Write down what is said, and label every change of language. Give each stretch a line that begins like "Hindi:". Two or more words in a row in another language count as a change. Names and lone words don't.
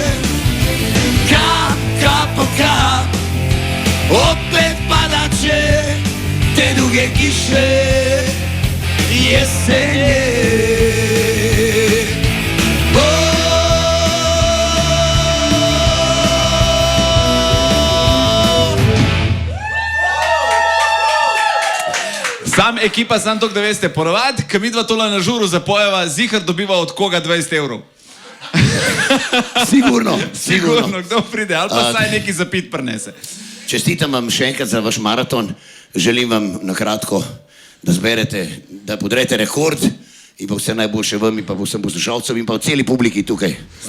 Croatian: Kap, kap po kap, opet padat će te duge kiše jesenje.
Slovenian: Sam ekipa, sam tok, da veste, ponovad, ko midva tola na žuru zapojeva, zihar dobiva od koga 20 evrov. Sigurno, Sigurno, kdo pride, ali pa saj neki zapit prinese. Čestitam vam še enkrat za vaš maraton. Želim vam na kratko, da zberete, da podrete rekord in pa vse najboljše vam in pa vsem poslušalcem in pa v celi publiki tukaj zbrani.